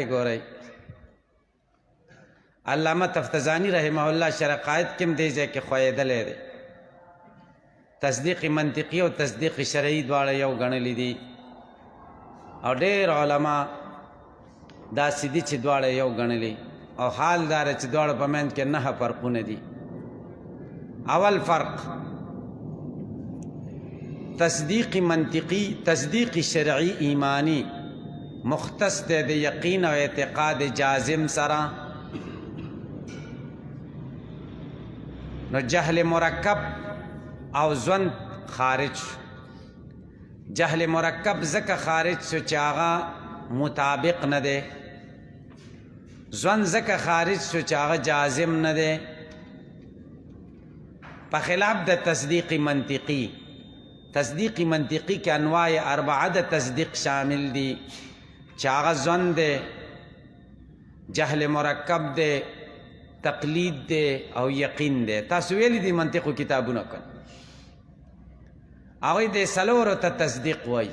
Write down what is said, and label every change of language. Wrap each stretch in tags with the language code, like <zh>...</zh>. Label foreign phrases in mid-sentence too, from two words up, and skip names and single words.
<ps>ګورئ علامه تفتزانی رحمه الله شرع قائد کې هم دې ځای کې ښویېدلی دی. تصدیق منطقی او تصدیق شرعي دواړه یو ګڼلی دي، او ډېر علما داسې دي چې دواړه یو ګڼلي، او حال دا چې دواړه په منځ کې 9 فرقونه دي. اول فرق تصدیق منطقی. تصدیق شرعی ایمانی مختص دی د یقین او اعتقاد جازم سره. نو جهل مرکب او ظن خارج شو. جهل مرکب ځکه خارج شو چې هغه مطابق نه دی. ظن ځکه خارج شو چې هغه جازم نه دی، په خلاف د تصدیق منطقی. تصدیق منطقی کې انواع 4 د تصدیق شامل دي، چې هغه ظن دی، جهل مرکب دی، تقلید دی او یقین دی. تاسو ویلی دی منطقو کتابونه کن، هغوی د څلورو ته تصدیق وای.</ps>